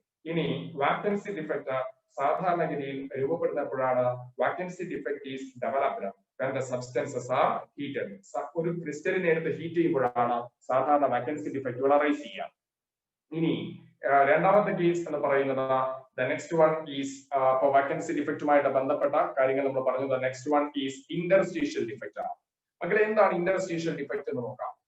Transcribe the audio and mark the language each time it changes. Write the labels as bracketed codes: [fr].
[ml] ഇനി vacancy defect സാധാരണഗതിയിൽ രൂപപ്പെടുന്നപ്പോഴാണ്? [en] Vacancy defect is developed when the substances are heated. [ml] ഒരു ക്രിസ്റ്റലിനെ എടുത്ത് ഹീറ്റ് ചെയ്യുമ്പോഴാണ് സാധാരണ വാക്കൻസി ഡിഫക്റ്റുകൾ അറൈസ് ചെയ്യുക. ഇനി രണ്ടാമത്തെ കേസ് എന്ന് പറയുന്നത് [en] the next one is [ml] vacancy ഡിഫക്റ്റുമായിട്ട് ബന്ധപ്പെട്ട കാര്യങ്ങൾ നമ്മൾ പറഞ്ഞത്. [en] next one is [ml] interstitial defect ആണ്. മക്കളെ, എന്താണ് ഇന്റർസ്റ്റീഷ്യൽ ഡിഫക്റ്റ് എന്ന് നോക്കാം.